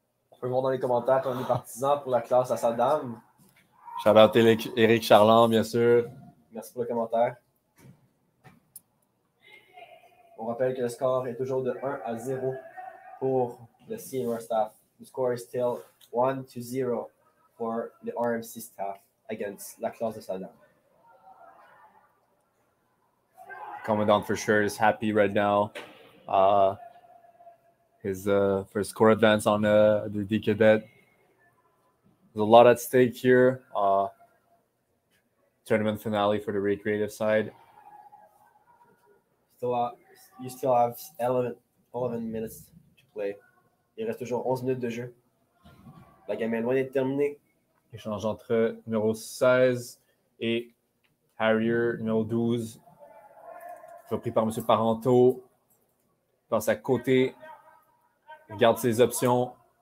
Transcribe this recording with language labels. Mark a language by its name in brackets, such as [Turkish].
[French] On peut voir dans les commentaires qu'on est partisan pour la classe à Saddam. Shout-out Éric Charland, bien sûr. Merci pour le commentaire. On rappelle que le score est toujours de 1-0 pour le CMR staff. [English] The score is still 1-0 for the RMC staff against la classe de Saddam. Commandant for sure is happy right now. His first score advance on the D cadet. There's a lot at stake here. Tournament finale for the recreative side. You still have 11 minutes to play. [French] Il reste toujours 11 minutes de jeu. La game est loin d'être terminée. Échange entre numéro 16 et Harrier, numéro 12. Repris par M. Parenteau. Passe à côté. Regarde ses options.